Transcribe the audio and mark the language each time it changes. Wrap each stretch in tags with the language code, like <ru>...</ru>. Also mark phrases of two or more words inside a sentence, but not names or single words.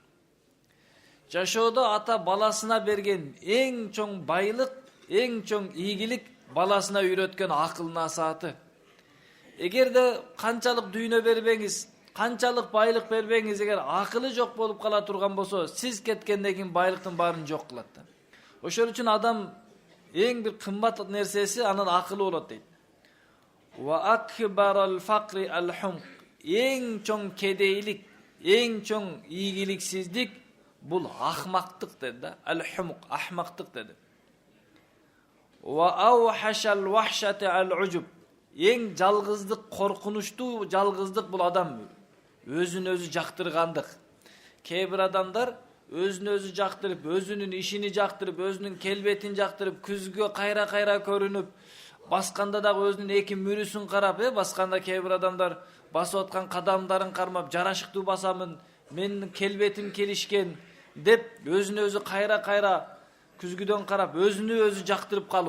<ky>Жашоодо ата баласына берген эң чоң байлык, эң чоң ийгилик баласына үйрөткөн акыл насааты. Эгерде канчалык дүйнө бербеңиз, канчалык байлык бербеңиз, эгер акылы жок болуп кала турган болсо, сиз кеткенден кийин байлыктын баарын жок кылат да. Ошол үчүн адам эң бир кымбат нерсеси анын акылы болот дейт.</ky> <ar>وأكبر الفقر الحمق.</ar> <ky>Эң чоң кедейлик, эң чоң ийгиликсиздик бул ахмактык деди да. Al-humq, ахмактык деди.</ky> <ar>وأوحش الوحشة العجب.</ar> <ky>Эң жалгыздык, коркунучтуу жалгыздык бул адам өзүн өзү жактыргандык. Кээ бир адамдар өзүн өзү жактырып, өзүнүн ишини жактырып, өзүнүн келбетин жактырып, күзгө кайра көрүнүп, басканда дагы өзүнүн эки мүрүсүн карап, басканда кээ бир адамдар басып аткан кадамдарын кармап, жарашыктуу басамын, менин келбетим келишкен деп өзүн өзү кайра күзгүдөн карап, өзүнү өзү жактырып калуу.</ky>